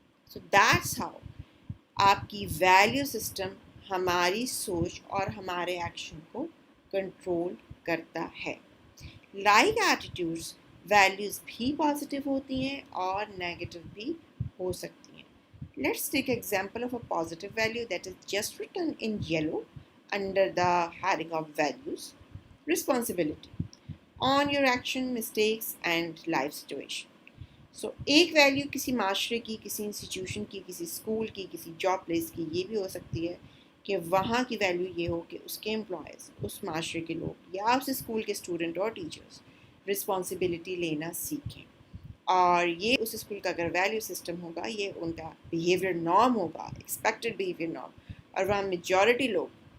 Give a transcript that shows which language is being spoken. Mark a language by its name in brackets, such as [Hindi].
[Urdu] So that's how آپ کی value system ہماری سوچ اور ہمارے ایکشن کو کنٹرول کرتا ہے۔ لائک ایٹیٹیوڈس، ویلیوز بھی پازیٹیو ہوتی ہیں اور نیگیٹو بھی ہو سکتی ہیں۔ [English] Let's take an example of a positive value that is just written in yellow under the heading of values. Responsibility on your action, mistakes and life situation. [Urdu] سو ایک value کسی معاشرے کی، کسی انسٹیٹیوشن کی، کسی اسکول کی، کسی جاب پلیس کی یہ بھی ہو سکتی ہے کہ وہاں کی ویلیو یہ ہو کہ اس کے امپلائز، اس معاشرے کے لوگ یا اس اسکول کے اسٹوڈنٹ اور ٹیچرس رسپانسبلٹی لینا سیکھیں، اور یہ اس اسکول کا اگر ویلیو سسٹم ہوگا یہ ان کا بیہیویئر نارم ہوگا، ایکسپیکٹڈ بیہیویئر نارم، اور وہاں میجورٹی لوگ